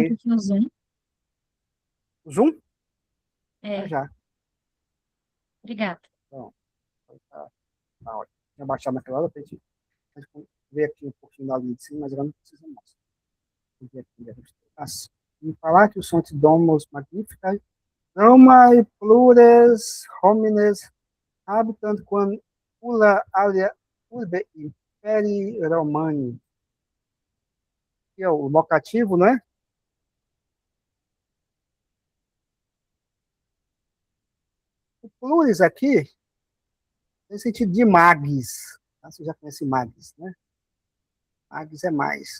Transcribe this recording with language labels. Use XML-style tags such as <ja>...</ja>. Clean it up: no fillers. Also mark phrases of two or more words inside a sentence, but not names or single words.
<pt>mais. pouquinho o zoom? Zoom? Já, É, já. obrigada. Então, tá ótimo. Tinha baixado naquela hora pra gente ver aqui um pouquinho da linha de cima, mas agora não precisa mais. Vou ver aqui, assim.</pt> <la>In palatio sunt domus magnificae. Romae plures homines habitant quam ulla alia urbe imperi Romani.</la> <pt>Que é o locativo, né? O plures aqui tem sentido de magis. Tá? Você já conhece magis, né? Magis é mais.</pt>